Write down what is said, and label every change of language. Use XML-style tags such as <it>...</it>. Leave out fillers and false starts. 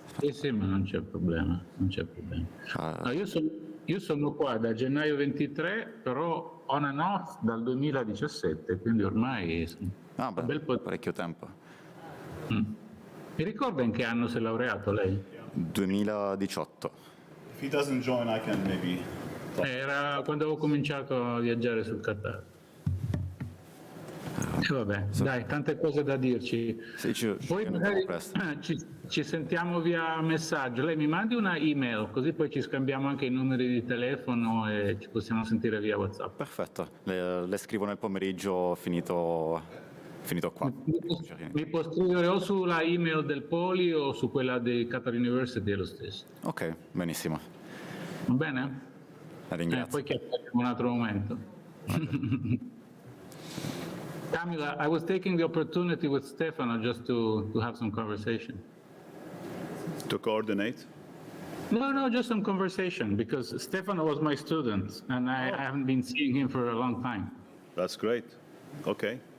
<it>Sì, ma non c'è problema, non c'è problema. No, io sono qua da gennaio 23, però</it> <en>on and off</en> <it>dal 2017, quindi ormai Ah, beh, un bel po'. parecchio tempo. Mi ricorda in che anno si è laureato lei? 2018.</it> <en>If he doesn't join, I can maybe.</en> <it>Era quando avevo cominciato a viaggiare sul Qatar. E vabbè, dai, tante cose da dirci. Sì, ci Poi vediamo magari presto. ci sentiamo via messaggio. Lei mi mandi una email, così poi ci scambiamo anche i numeri di telefono e ci possiamo sentire via WhatsApp. Perfetto, le scrivo nel pomeriggio finito qua. Mi può scrivere o sulla email del Poli o su quella di Qatar University, è lo stesso. Ok, benissimo. Va bene? La ringrazio. Poi chiacchieriamo un altro momento.</it> <en>Camila, I was taking the opportunity with Stefano just to have some conversation. To coordinate? No, just some conversation, because Stefano was my student, and I haven't been seeing him for a long time. That's great. Okay.</en>